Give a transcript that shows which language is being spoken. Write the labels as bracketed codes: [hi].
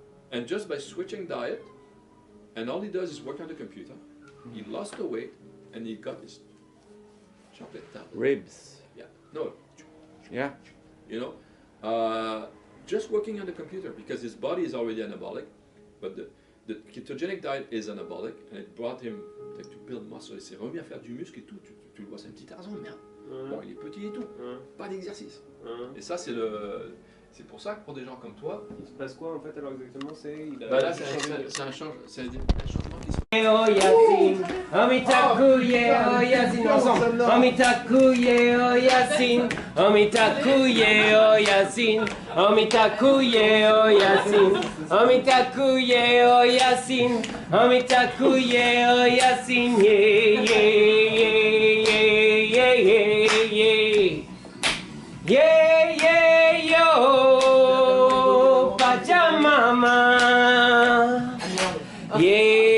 [en] And just by switching diet, and all he does is work on the computer, he lost the weight, and he got his chocolate tablet. Ribs. Yeah, no. Yeah. You know, just working on the computer, because his body is already anabolic, but the ketogenic diet is anabolic, and it brought him to build muscle. [fr] Il s'est remis à faire du muscle et tout. Tu le vois, c'est un petit Tarzan, merde. Bon, il est petit et tout. Pas d'exercice. Et ça, c'est pour ça que pour des gens comme toi... Il se passe quoi en fait alors exactement? Bah là, c'est un changement qui se... Oh Yasin, Amitakuye, oh Yasin, ensemble. Amitakuye, oh Yasin, Amitakuye, oh Yasin, Amitakuye, oh Yasin, Amitakuye, oh Yasin, Amitakuye, oh Yasin, yeah, yeah, yeah, yeah, yeah, yeah, yeah, yeah, yo, Pachamama, yeah.